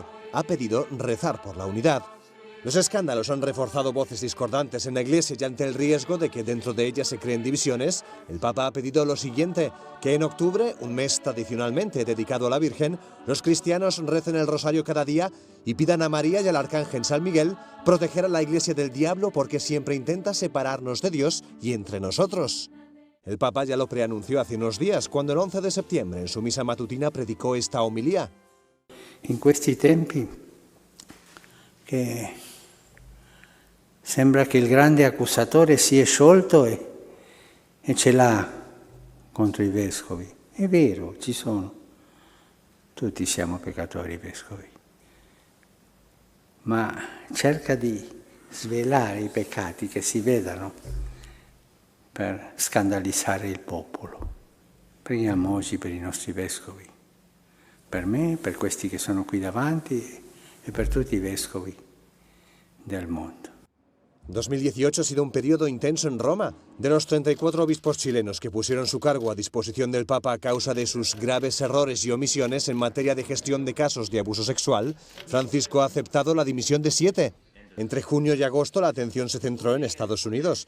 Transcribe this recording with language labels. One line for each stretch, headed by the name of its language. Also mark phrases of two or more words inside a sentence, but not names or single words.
Spanish: Ha pedido rezar por la unidad. Los escándalos han reforzado voces discordantes en la Iglesia y ante el riesgo de que dentro de ella se creen divisiones, el Papa ha pedido lo siguiente, que en octubre, un mes tradicionalmente dedicado a la Virgen, los cristianos recen el rosario cada día y pidan a María y al Arcángel San Miguel proteger a la Iglesia del diablo porque siempre intenta separarnos de Dios y entre nosotros. El Papa ya lo preanunció hace unos días, cuando el 11 de septiembre en su misa matutina predicó esta homilía.
Italian: In questi tempi che sembra che il grande accusatore si è sciolto e ce l'ha contro i vescovi. È vero, ci sono. Tutti siamo peccatori vescovi. Ma cerca di svelare i peccati che si vedano per scandalizzare il popolo. Preghiamo oggi per i nostri vescovi, per me, per questi che sono qui davanti e per tutti i vescovi del mondo.
Spanish: 2018 ha sido un periodo intenso en Roma. De los 34 obispos chilenos que pusieron su cargo a disposición del Papa a causa de sus graves errores y omisiones en materia de gestión de casos de abuso sexual, Francisco ha aceptado la dimisión de 7. Entre junio y agosto la atención se centró en Estados Unidos.